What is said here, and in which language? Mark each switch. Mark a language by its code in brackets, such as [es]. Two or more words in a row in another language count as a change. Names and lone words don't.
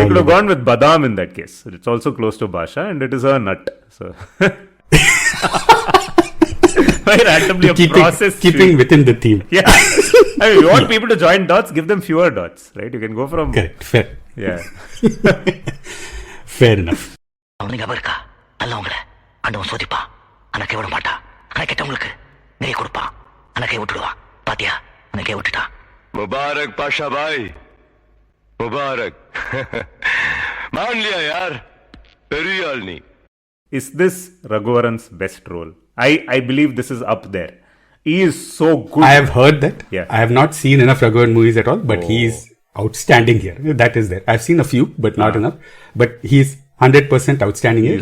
[en] They could have gone with badam in that case. It's also close to Baasha and it is a nut. So randomly keeping within the theme. Yeah. I mean, you want people to join dots, give them fewer dots, right? You can go from... Correct, fair. Yeah. Fair enough. [ta] அவனுக்கு அவருக்கா நல்லவங்கள ஆண்டவன் சோதிப்பான் ஆனா கை விட மாட்டான் ஆனா கெட்டவங்களுக்கு நிறைய கொடுப்பான் ஆனா கை விட்டுடுவான் பாத்தியா ஆனா கை விட்டுட்டான் [hi] मुबारक पाशा भाई मुबारक मान लिया यार पेरियाल नहीं. [en] Is this Raghuvaran's best role? I believe this is up there. He is so good. I have heard that. Yeah. I have not seen enough Raghuvaran movies at all, but he is outstanding here. That is there. I've seen a few, but not enough. But he's 100% outstanding here.